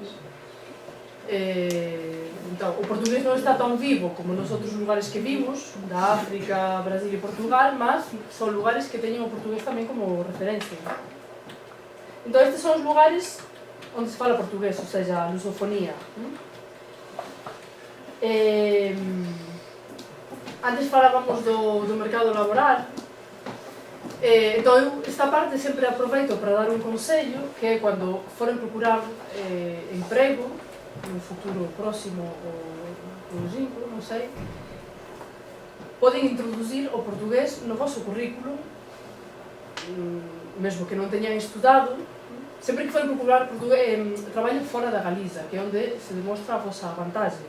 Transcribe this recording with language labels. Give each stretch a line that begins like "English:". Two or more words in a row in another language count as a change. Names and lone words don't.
Portuguese: Então, o português não está tão vivo como nos outros lugares que vimos, da África, Brasil e Portugal, mas são lugares que têm o português também como referência. Então, estes são os lugares onde se fala portugués, ou seja, a lusofonía.
Galician: Antes falábamos do mercado laboral. Entón, eu esta parte sempre aproveito para dar un consello, que é cando foren procurar emprego, no futuro próximo ou longínquo, non sei, poden introducir o portugués no vosso currículum, mesmo que non teñan estudado, sempre que foren procurar traballo fora da Galiza, que é onde se demostra a vosa vantaxe.